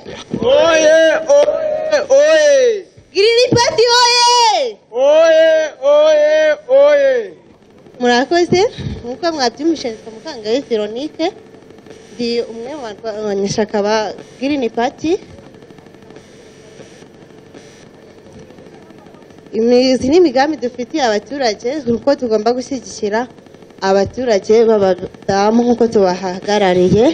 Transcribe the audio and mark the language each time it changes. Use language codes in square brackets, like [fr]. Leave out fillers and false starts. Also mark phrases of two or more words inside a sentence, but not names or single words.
[rw] Oye, oye, oye! Green Party oye! Oye, oye, oye! Murakoze. Nkuko mwabyumvise, Mukangaye Veronique, ndi umwe mu banyashaka ba Green Party. Imizi n'imigambi dufitiye abaturage, nuko tugomba gushyigikira abaturage b'abadamu nkuko tubahagarariye.